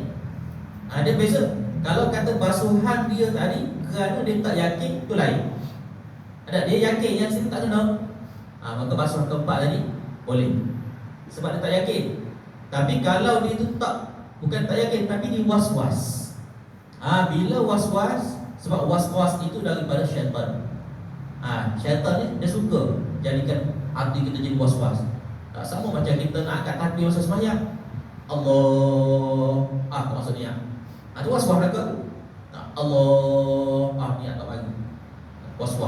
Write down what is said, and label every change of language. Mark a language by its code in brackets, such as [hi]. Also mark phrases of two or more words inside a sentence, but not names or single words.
[ms] Dia beza. Kalau kata basuhan dia tadi kerana dia tak yakin, itu lain. Dia yakin yang sini tak kena, maka basuh keempat tadi boleh, sebab dia tak yakin. Tapi kalau dia tu bukan tak yakin, tapi dia was-was. Bila was-was, sebab was-was itu daripada syaitan. Syaitan ni dia suka jadikan hati kita jadi was-was. Tak sama macam kita nak angkat takbir masa sembahyang. Allah, apa maksudnya? Itu was-was mereka. Allah, niat tak bagi. Was-was.